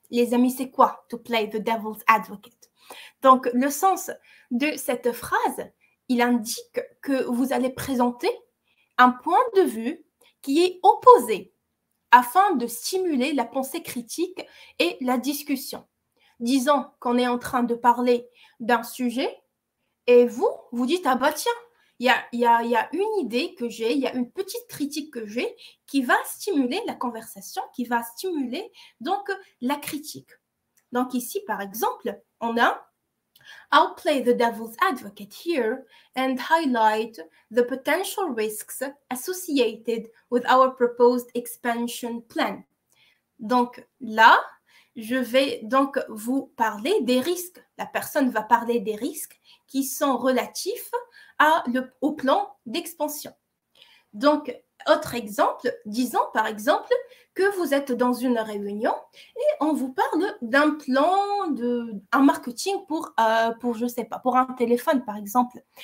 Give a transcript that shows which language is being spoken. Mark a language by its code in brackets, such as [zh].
[fr] Les amis, c'est quoi [en] to play the devil's advocate? [fr] Donc, le sens de cette phrase, il indique que vous allez présenter un point de vue qui est opposé afin de stimuler la pensée critique et la discussion. Disons qu'on est en train de parler d'un sujet et vous dites, ah bah tiens, il y a une idée que j'ai, il y a une petite critique que j'ai qui va stimuler la conversation, qui va stimuler donc la critique. Donc ici, par exemple, on a [en] I'll play the devil's advocate here and highlight the potential risks associated with our proposed expansion plan. [fr] Donc là, je vais donc vous parler des risques. La personne va parler des risques qui sont relatifs au plan d'expansion. Donc, autre exemple, disons par exemple que vous êtes dans une réunion et on vous parle d'un plan, un marketing pour je sais pas, pour un téléphone par exemple.